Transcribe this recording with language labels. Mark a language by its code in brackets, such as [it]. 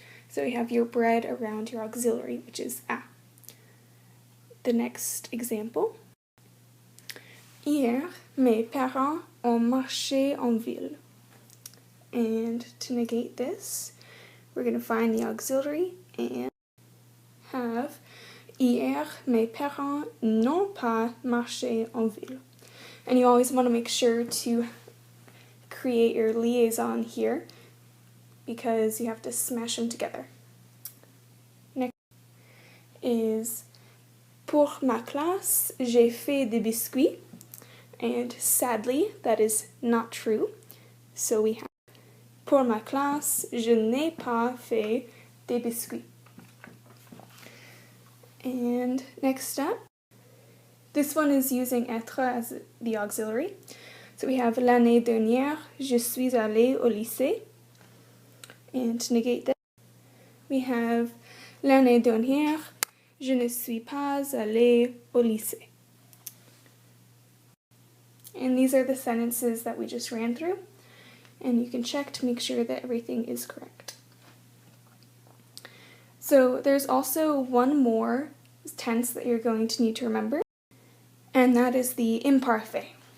[en] So we have your bread around your auxiliary, which is a. The next example. [fr] Hier, mes parents ont marché en ville. [en] And to negate this, we're going to find the auxiliary and have [fr] Hier, mes parents n'ont pas marché en ville. [en] And you always want to make sure to create your liaison here because you have to smash them together. Next is [fr] Pour ma classe, j'ai fait des biscuits. [en] And sadly, that is not true. So we have [fr] Pour ma classe, je n'ai pas fait des biscuits. [en] And next up, this one is using être as the auxiliary. So we have [fr] L'année dernière, je suis allé au lycée. [en] And to negate that, we have [fr] L'année dernière, je ne suis pas allé au lycée. [en] And these are the sentences that we just ran through. And you can check to make sure that everything is correct. So there's also one more tense that you're going to need to remember, and that is the imparfait.